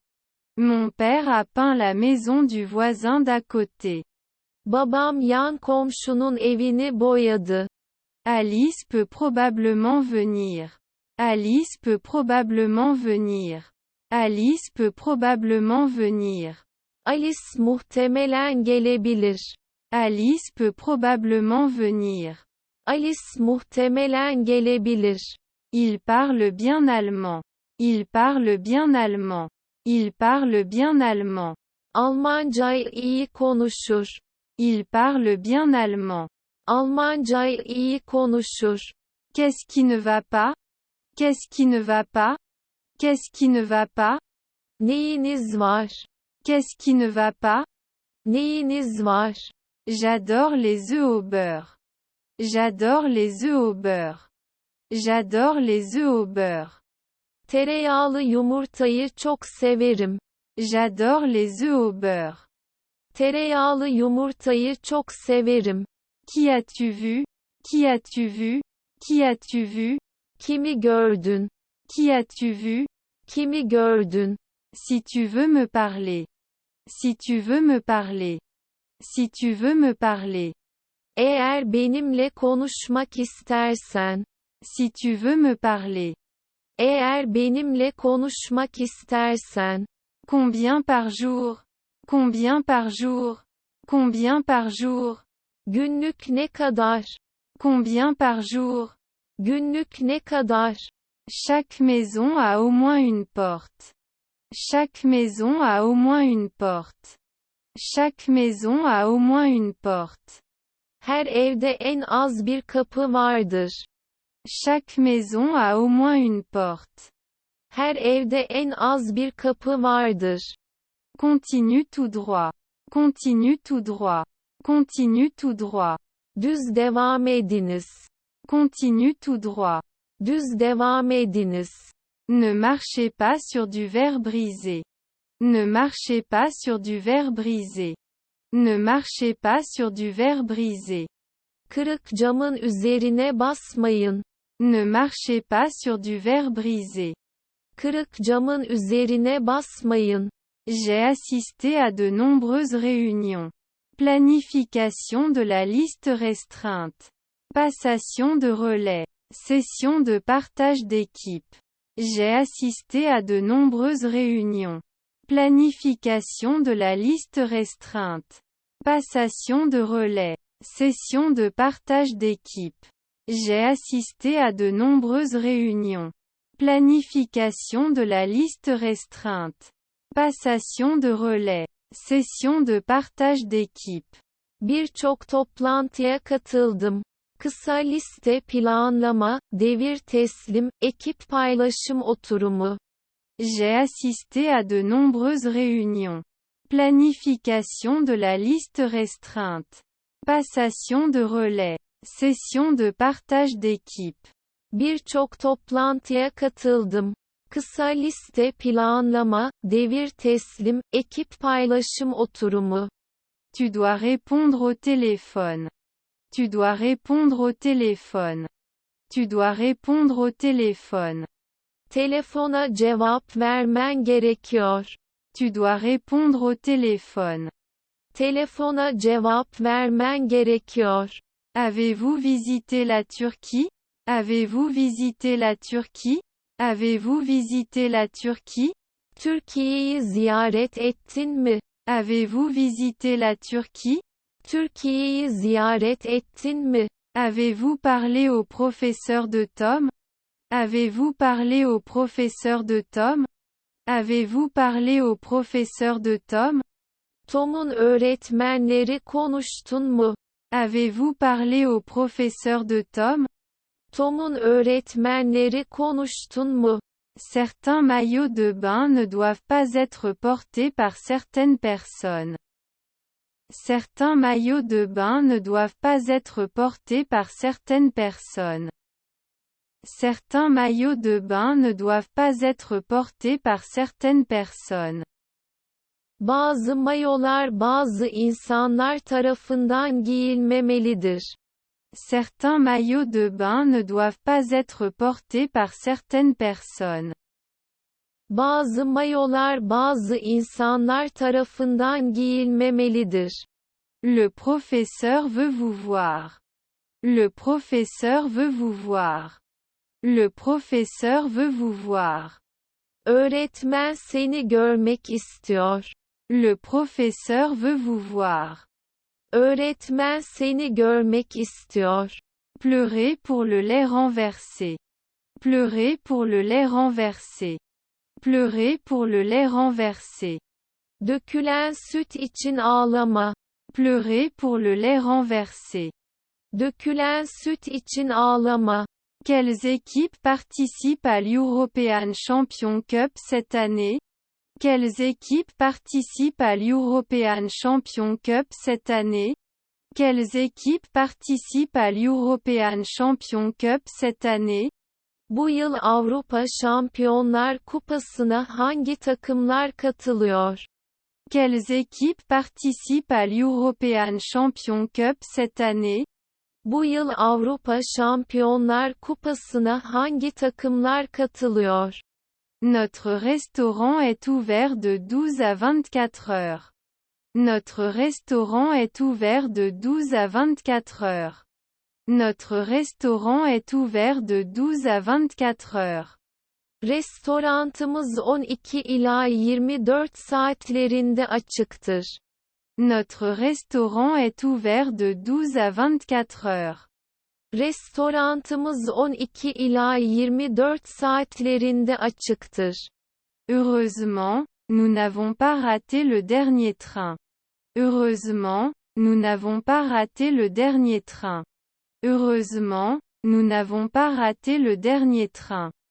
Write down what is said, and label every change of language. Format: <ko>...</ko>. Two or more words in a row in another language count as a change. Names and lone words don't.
<fr>Mon père a peint la maison du voisin d'à côté.</fr> <tr>Babam yan komşunun evini boyadı.</tr> <fr>Alice peut probablement venir. Alice peut probablement venir. Alice peut probablement venir.</fr> <tr>Alice muhtemelen gelebilir.</tr> <fr>Alice peut probablement venir.</fr> <tr>Alice muhtemelen gelebilir.</tr> <fr>Il parle bien allemand. Il parle bien allemand. Il parle bien allemand.</fr> <tr>Almancayı iyi konuşur.</tr> <fr>Il parle bien allemand.</fr> <tr>Almancayı iyi konuşur.</tr> <fr>Qu'est-ce qui ne va pas? Qu'est-ce qui ne va pas? Qu'est-ce qui ne va pas?</fr> <tr>Neyiniz var?</tr> <fr>Qu'est-ce qui ne va pas?</fr> <tr>Neyiniz var?</tr> <fr>J'adore les œufs au beurre. J'adore les œufs au beurre. J'adore les œufs au beurre.</fr> <tr>Tereyağlı yumurtayı çok severim.</tr> <fr>J'adore les œufs au beurre.</fr> <tr>Tereyağlı yumurtayı çok severim.</tr> <fr>Qui as-tu vu? Qui as-tu vu? Qui as-tu vu?</fr> <tr>Kimi gördün?</tr> <fr>Qui as-tu vu?</fr> <tr>Kimi gördün?</tr> <fr>Si tu veux me parler. Si tu veux me parler. Si tu veux me parler.</fr> <tr>Eğer benimle konuşmak istersen.</tr> <fr>Si tu veux me parler.</fr> <tr>Eğer benimle konuşmak istersen.</tr> <fr>Combien par jour? Combien par jour? Combien par jour?</fr> <tr>Günlük ne kadar?</tr> <fr>Combien par jour?</fr> <tr>Günlük ne kadar?</tr> <fr>Chaque maison a au moins une porte. Chaque maison a au moins une porte. Chaque maison a au moins une porte.</fr> <tr>Her evde en az bir kapı vardır.</tr> <fr>Chaque maison a au moins une porte.</fr> <tr>Her evde en az bir kapı vardır.</tr> <fr>Continue tout droit. Continue tout droit. Continue tout droit.</fr> <tr>Düz devam ediniz.</tr> <fr>Continue tout droit.</fr> <tr>Düz devam ediniz.</tr> <fr>Ne marchez pas sur du verre brisé. Ne marchez pas sur du verre brisé. Ne marchez pas sur du verre brisé.</fr> <tr>Kırık camın üzerine basmayın.</tr> <fr>Ne marchez pas sur du verre brisé.</fr> <tr>Kırık camın üzerine basmayın.</tr> <fr>J'ai assisté à de nombreuses réunions. Planification de la liste restreinte. Passation de relais. Session de partage d'équipe. J'ai assisté à de nombreuses réunions. Planification de la liste restreinte. Passation de relais. Session de partage d'équipe. J'ai assisté à de nombreuses réunions. Planification de la liste restreinte. Passation de relais. Session de partage d'équipe.</fr> <tr>Birçok toplantıya katıldım. Kısa liste planlama, devir teslim, ekip paylaşım oturumu.</tr> <fr>J'ai assisté à de nombreuses réunions. Planification de la liste restreinte. Passation de relais. Session de partage d'équipe.</fr> <tr>Birçok toplantıya katıldım. Kısa liste planlama, devir teslim, ekip paylaşım oturumu.</tr> <fr>Tu dois répondre au téléphone. Tu dois répondre au téléphone. Tu dois répondre au téléphone.</fr> <tr>Telefona cevap vermen gerekiyor.</tr> <fr>Tu dois répondre au téléphone.</fr> <tr>Telefona cevap vermen gerekiyor.</tr> <fr>Avez-vous visité la Turquie? Avez-vous visité la Turquie? Avez-vous visité la Turquie?</fr> <tr>Türkiye'yi ziyaret ettin mi?</tr> <fr>Avez-vous visité la Turquie?</fr> <tr>Türkiye'yi ziyaret ettin mi?</tr> <fr>Avez-vous parlé au professeur de Tom? Avez-vous parlé au professeur de Tom? Avez-vous parlé au professeur de Tom?</fr> <tr>Tom'un öğretmenleri konuştun mu?</tr> <fr>Avez-vous parlé au professeur de Tom?</fr> <tr>Tom'un öğretmenleri konuştun mu?</tr> <fr>Certains maillots de bain ne doivent pas être portés par certaines personnes. Certains maillots de bain ne doivent pas être portés par certaines personnes. Certains maillots de bain ne doivent pas être portés par certaines personnes.</fr> <tr>Bazı mayolar bazı insanlar tarafından giyilmemelidir.</tr> <fr>Certains maillots de bain ne doivent pas être portés par certaines personnes.</fr> <tr>Bazı mayolar bazı insanlar tarafından giyilmemelidir.</tr> <fr>Le professeur veut vous voir. Le professeur veut vous voir. Le professeur veut vous voir.</fr> <tr>Öğretmen seni görmek istiyor.</tr> <fr>Le professeur veut vous voir.</fr> <tr>Öğretmen seni görmek istiyor.</tr> <fr>Pleurer pour le lait renversé. Pleurer pour le lait renversé. Pleurer pour le lait renversé.</fr> <tr>Dökülen süt için ağlama.</tr> <fr>Pleurer pour le lait renversé.</fr> <tr>Dökülen süt için ağlama.</tr> <fr>Quelles équipes participent à l'European Champion Cup cette année? Quelles équipes participent à l'European Champion Cup cette année? Quelles équipes participent à l'European Champion Cup cette année?</fr> <tr>Bu yıl Avrupa Şampiyonlar Kupası'na hangi takımlar katılıyor?</tr> <fr>Quelles équipes participent à l'European Champion Cup cette année?</fr> <tr>Bu yıl Avrupa Şampiyonlar Kupası'na hangi takımlar katılıyor?</tr> <fr>Notre restaurant est ouvert de 12 à 24 heures. Notre restaurant est ouvert de 12 à 24 heures. Notre restaurant est ouvert de 12 à 24 heures.</fr> <tr>Restorantımız 12 ila 24 saatlerinde açıktır.</tr> <fr>Notre restaurant est ouvert de 12 à 24 heures.</fr> <tr>Restorantımız 12 ila 24 saatlerinde açıktır.</tr> <fr>Heureusement, nous n'avons pas raté le dernier train. Heureusement, nous n'avons pas raté le dernier train. Heureusement, nous n'avons pas raté le dernier train.</fr>